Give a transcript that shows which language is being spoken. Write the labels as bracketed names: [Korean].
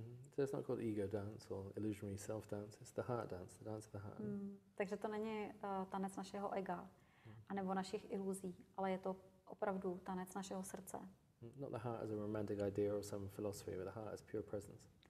[English] So it's not called ego dance or illusionary self dance, it's the heart dance, the dance of the heart. [Czech] Takže to není tanec našeho ega, anebo našich iluzí, ale je to opravdu tanec našeho srdce. [English] Not the heart as a romantic idea or some philosophy, but the heart as pure presence.